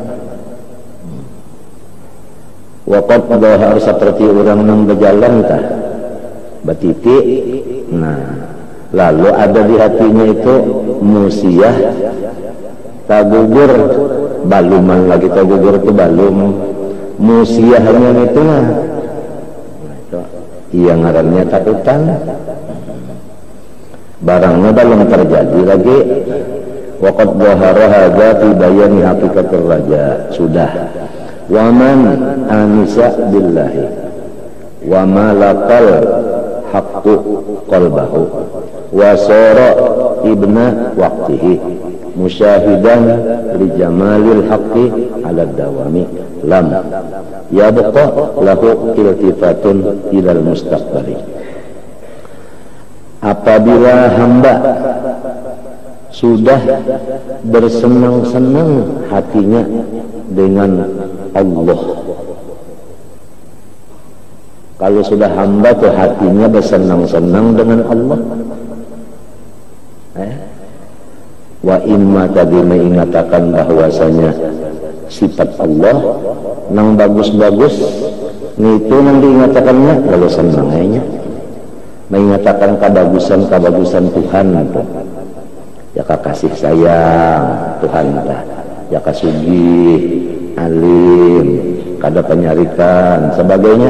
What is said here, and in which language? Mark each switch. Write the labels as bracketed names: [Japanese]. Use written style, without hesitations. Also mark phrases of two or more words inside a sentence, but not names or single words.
[Arabic] وقد ظهر [Banjar] seperti orang nang berjalan tah batitik, nah lalu ada di hatinya itu musiah tagugur, baluman lagi tagugur itu balum, musiahnya itu nah iya ngarannya takutan, barangnya belum terjadi lagi. [Arabic] وقد ظهر هذا في بيان حقيقة الرجاء, sudah. ومن أنس بالله وملك الحق قلبه وصار ابن وقته مشاهدا لجمال الحق على الدوام لم يبق له التفات إلى المستقبل. [Banjar] Apabila hamba sudah bersenang-senang hatinya dengan Allah, kalau sudah hamba tuh hatinya bersenang-senang dengan Allah, [Arabic] وإما [Banjar] tadi mengatakan bahwasanya sifat Allah nang bagus-bagus itu nang diingatakannya kalau senangnya mengatakan kebagusan Tuhan itu ya kasih sayang Tuhan dah, ya kasugih alim kada penyarikan sebagainya.